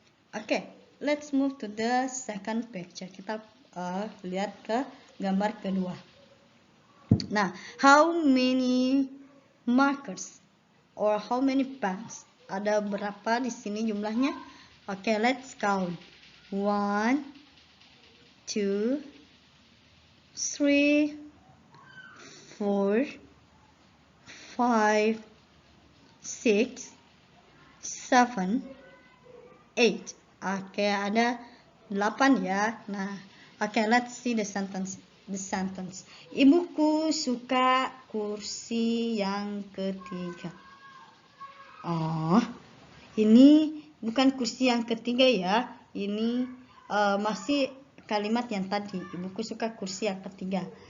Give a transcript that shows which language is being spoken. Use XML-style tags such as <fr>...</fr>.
<en>Okay, let's move to the second picture.</en> <id>Kita lihat ke gambar kedua.</id> <en>Nah, how many markers or how many pens?</en> <id>Ada berapa di sini jumlahnya?</id> <en>Okay, let's count. 1, 2, 3, 4, 5, 6, 7, 8.</en> <id>Oke, ada 8 ya.</id> <en>Nah, oke, let's see the sentence.</en> <id>Ibuku suka kursi yang ketiga. Oh, ini bukan kursi yang ketiga ya. Ini masih kalimat yang tadi. Ibuku suka kursi yang ketiga.</id>